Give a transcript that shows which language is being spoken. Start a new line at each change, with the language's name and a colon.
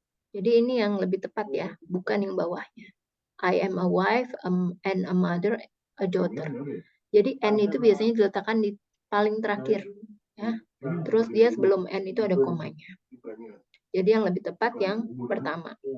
Indonesian: Jadi ini yang lebih tepat ya, bukan yang bawahnya.
English: I am a wife, and a mother, a daughter.
Indonesian: Jadi n itu biasanya diletakkan di paling terakhir. Ya. Terus dia sebelum n itu ada komanya. Jadi yang lebih tepat yang pertama.